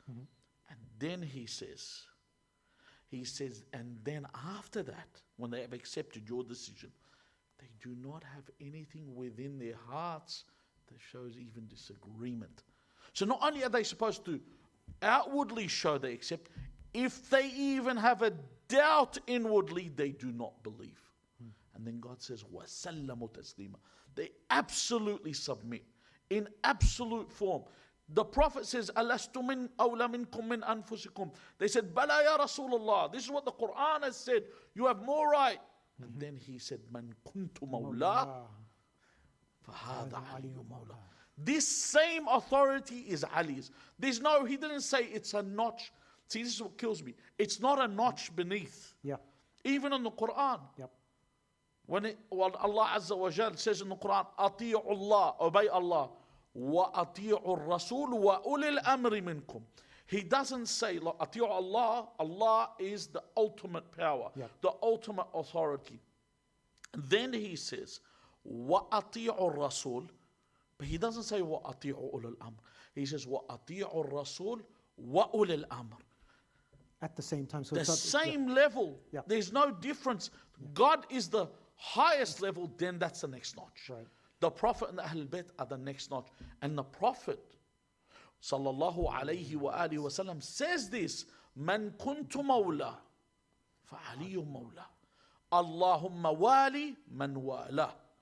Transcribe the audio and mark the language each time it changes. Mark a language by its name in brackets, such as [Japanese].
[English] And then he says, and then after that, when they have accepted your decision, they do not have anything within their hearts that shows even disagreement. So not only are they supposed to outwardly show they accept, if they even have a doubt inwardly, they do not believe. And then God says, [Arabic] وَسَلَّمُوا تَسْلِيمًا. [English] They absolutely submit in absolute form. The Prophet says, [Arabic] أَلَسْتُ مِنْ أَوْلَ مِنْكُمْ مِنْ أَنفُسِكُمْ. [English] They said, [Arabic] بَلَا يَا رَسُولَ اللَّهِ. [English] This is what the Quran has said. You have more right. And then he said, [Arabic] مَنْ كُنْتُ مَوْلَى فَهَذَا عَلِيُّ مَوْلَى. [English] This same authority is Ali's. He didn't say it's a notch. See, this is what kills me. It's not a notch beneath. Yeah. Even in the Quran. Yep. When Allah Azza wa Jal says in the Quran, أطيعوا Allah, obey Allah, [Arabic] وأطيعوا الرسول وأولي الأمر منكم. [English] He doesn't say, أطيعوا Allah, Allah is the ultimate power, the ultimate authority. Then he says, [Arabic] وأطيعوا الرسول, [English] but he doesn't say [Arabic] وأطيعوا أولي الأمر. [English] He says [Arabic] وأطيعوا الرسول وأولي الأمر. [English] At the same time. So The it's not, same level. Yeah. There's no difference. God is the highest level, then that's the next notch. Right. The Prophet and the Ahlul Bayt are the next notch. And the Prophet sallallahu alayhi wa alihi wa sallam says this, [Arabic] Man kuntu mawla, fa aliyu mawla. Allahumma wali man wala.